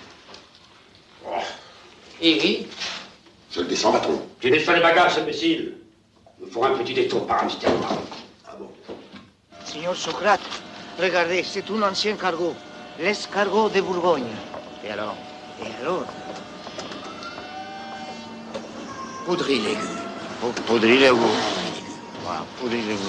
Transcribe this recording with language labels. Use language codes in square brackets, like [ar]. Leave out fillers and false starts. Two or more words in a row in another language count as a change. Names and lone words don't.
[fr] Et oui. Je le descends, patron. Tu descends les bagages, imbécile. Nous ferons un petit détour par Amsterdam. Ah bon? Signor Socrate, regardez, c'est un ancien cargo. L'escargot de Bourgogne. Et alors? Et alors? Poudry-l'égu. Poudry-l'égu. Voilà, Poudry-l'égu.